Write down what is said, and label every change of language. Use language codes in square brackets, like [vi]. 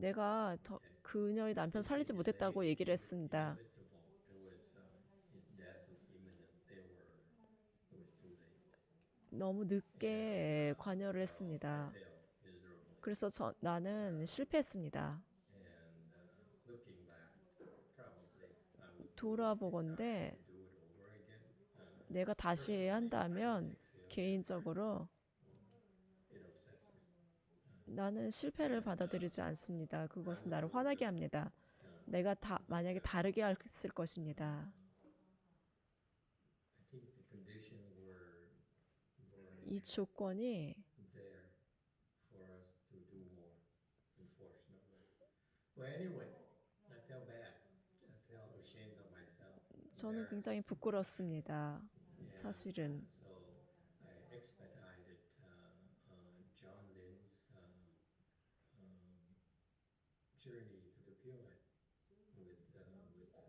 [ko] 내가 그녀의 남편 살리지 못했다고 얘기를 했습니다. [en] Inevitable. It was his death was imminent. It was too late. [ko] 너무 늦게 관여를 했습니다. [en] Failed miserably. [ko] 그래서 나는 실패했습니다. [en] And looking back, probably I would [ko] 돌아보건대 [en] do it over again. [ko] 내가 다시 해야 한다면 개인적으로 [en] It upsets me. [ko] 나는 실패를 받아들이지 않습니다. 그것은 나를 화나게 합니다. 내가 만약에 다르게 했을 것입니다. [en] I think the condition were [ko] 이 조건이 [en] there for us to do more, unfortunately. Well, anyway, I felt bad. I felt ashamed of myself. [ko] 저는 굉장히 부끄럽습니다. 사실은 [en] So I expedited John Lin's journey to the Pure Land with